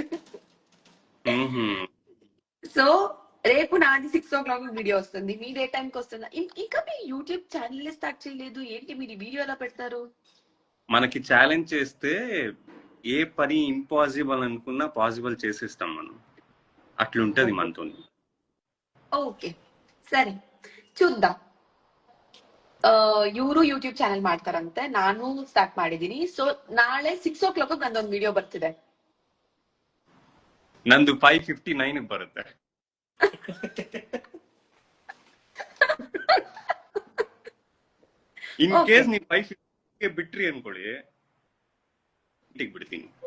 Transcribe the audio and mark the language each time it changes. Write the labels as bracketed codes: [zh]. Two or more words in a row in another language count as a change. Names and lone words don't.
[te] సో రేపు నాది 6 o'clock వీడియో వస్తుంది. మీరు ఏ టైంకి వస్తుందా? ఇంకా మీ యూట్యూబ్ ఛానల్ స్టార్ట్ చేయలేదు ఏంటి? మీరు వీడియో ఎలా పెడతారు? మనకి ఛాలెంజ్ చేస్తే ఏ పని ఇంపాసిబుల్ అనుకున్నా పాసిబుల్ చేసేస్తాం మనం. అట్లుంటది మనతో. [kn] ಓಕೆ ಸರಿ, చూద్దాం. ಇವರು ಯೂಟ್ಯೂಬ್ ಚಾನೆಲ್ ಮಾಡ್ತಾರಂತೆ, ನಾನು ಸ್ಟಾರ್ಟ್ ಮಾಡಿದೀನಿ. ಸೊ ನಾಳೆ 6 o'clock ನಂದೊಂದು ವಿಡಿಯೋ ಬರ್ತಿದೆ. ನಂದು 5:59 ಬರುತ್ತೆ. [en] in case [kn] ನೀವು 5:50 ಬಿಟ್ರಿ ಅನ್ಕೊಳ್ಳಿ, ಬಿಡ್ತೀನಿ.